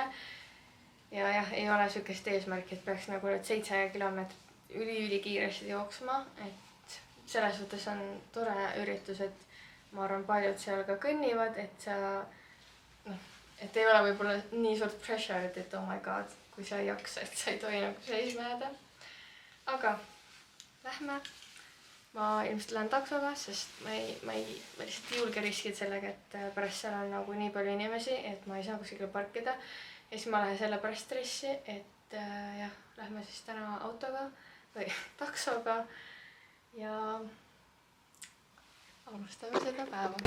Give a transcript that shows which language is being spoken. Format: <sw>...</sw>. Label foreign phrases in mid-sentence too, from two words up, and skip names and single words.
<et>Ja jah, ei ole sükest eesmärki, et peaks nagu need 7 kilomeetrit üli-kiiresti jooksma, et selles suhtes on tore üritus, et ma arvan, paljud seal ka kõnnivad, et sa, et ei ole võib-olla nii suurt pressure, et</et> <en>oh my god,</en> <et>kui sa ei jaksa, et sa ei tohi nagu seisma jääda. Aga lähme. Ma ilmselt lähen taksoga, sest ma lihtsalt ei julge riskida sellega, et pärast seal on nagu nii palju inimesi, et ma ei saa kuskile parkida. Ja siis ma lähen selle pärast stressi, et jah, lähme siis täna autoga või taksoga ja alustame seda päeva.</et>